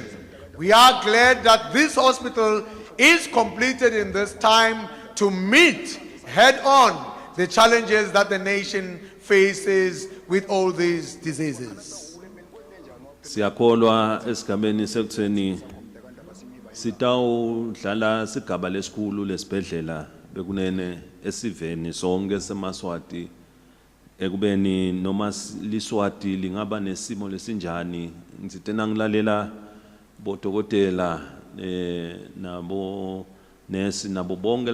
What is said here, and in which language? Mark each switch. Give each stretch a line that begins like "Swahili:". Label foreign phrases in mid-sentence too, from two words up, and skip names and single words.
English: We are glad that this hospital is completed in this time to meet head-on the challenges that the nation faces with all these diseases.
Swati: Siyakholwa esigabeni sekutheni sitawudlala sigaba lesikhulu lesibhedlela bekunene esiveni sonke seMswati ekubeni noma liswati lingaba nesimo lesinjani ngizitena ngilalela bodokotela nabo nesi nabo bonke